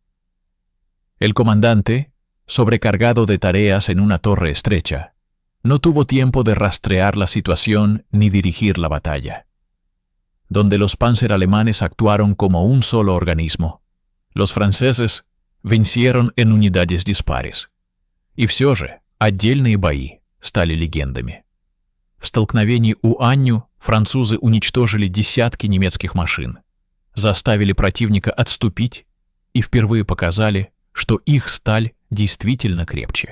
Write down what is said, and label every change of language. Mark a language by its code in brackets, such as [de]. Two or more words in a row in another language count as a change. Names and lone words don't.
[es] El comandante, sobrecargado de tareas en una torre estrecha, no tuvo tiempo de rastrear la situación ni dirigir la batalla. Donde los Panzer alemanes actuaron como un solo organismo, los franceses vencieron en unidades dispares. [ru] И все же отдельные бои стали легендами. В столкновении у Анню французы уничтожили десятки немецких машин, заставили противника отступить и впервые показали, что их сталь действительно крепче.